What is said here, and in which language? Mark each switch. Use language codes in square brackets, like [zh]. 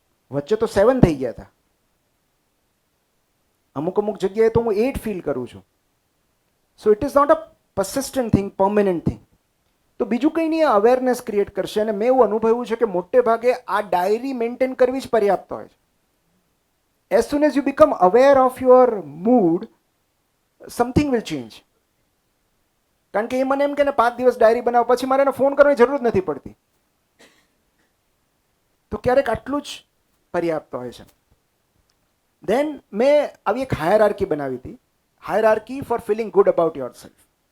[gu] વચ્ચે તો 7 થઈ ગયા હતા, અમુક જગ્યાએ તો હું 8 ફીલ કરું છું. [en] So it is not a persistent thing, permanent thing. [gu] તો બીજું કંઈ નહીં, [en] Awareness create કરશે. [gu] અને મેં એવું અનુભવ્યું છે કે મોટે ભાગે આ ડાયરી મેન્ટેન કરવી જ પર્યાપ્ત હોય છે. [en] As soon as you become aware of your mood, something will change. [gu] કારણ કે એ મને એમ કે 5 દિવસ ડાયરી બનાવો, પછી મારે એને ફોન કરવાની જરૂર જ નથી પડતી. તો ક્યારેક આટલું જ પર્યાપ્ત હોય છે. દેન મેં આવી એક હાયરાર્કી બનાવી હતી, [en] Hierarchy for feeling good about yourself.